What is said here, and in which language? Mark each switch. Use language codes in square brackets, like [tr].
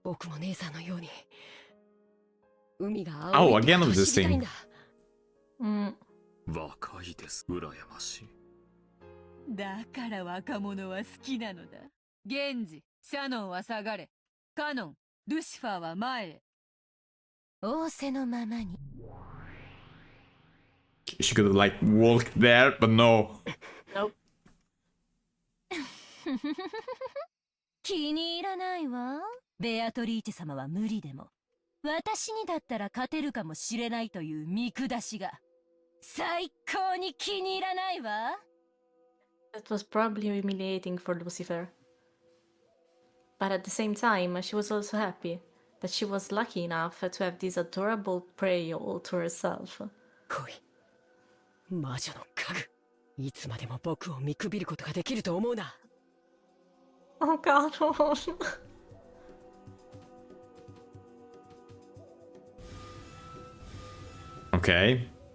[ja] 僕も姉さんのように海が青いと走りたいんだ。若いです。羨ましい。だから若者は好きなのだ。源氏、シャノンは下がれ。カノン、ルシファーは前へ。仰せのままに。 [en] She could have like walked there, but no. Nope. [ja] 気に入らないわ。ベアトリーチェ様は無理でも私にだったら勝てるかもしれないという見下しが最高に気に入らないわ。 [en] That was probably humiliating for Lucifer. But at the same time, she was also happy that she was lucky enough to have this adorable prey all to herself. [ja] 恋、魔女の家具、いつまでも僕を見くびることができると思うな。 [en] Oh god. Okay.